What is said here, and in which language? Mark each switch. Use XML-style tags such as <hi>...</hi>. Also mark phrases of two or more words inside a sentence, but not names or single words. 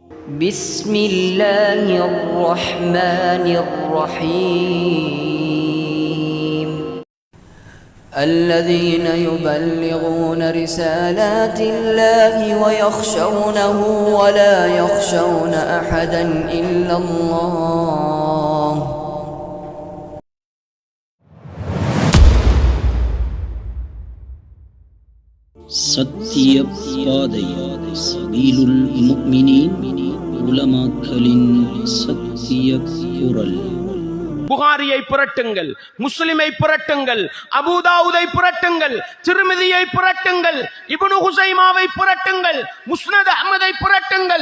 <ar>بسم الله الرحمن الرحيم الذين يبلغون رسالات الله ويخشونه ولا يخشون أحدا إلا الله</ar> <ta>சத்திய பாதை</ta> <ar>سبيل المؤمنين</ar> <ta>உலமாக்களின் சத்திய குரல். புகாரியை புரட்டுங்கள், முஸ்லிமை புரட்டுங்கள், அபூதாவுதை புரட்டுங்கள், திருமிதியை புரட்டுங்கள், இப்னு ஹுசைமாவை புரட்டுங்கள், முஸ்னத் அஹ்மதை புரட்டுங்கள்.</ta>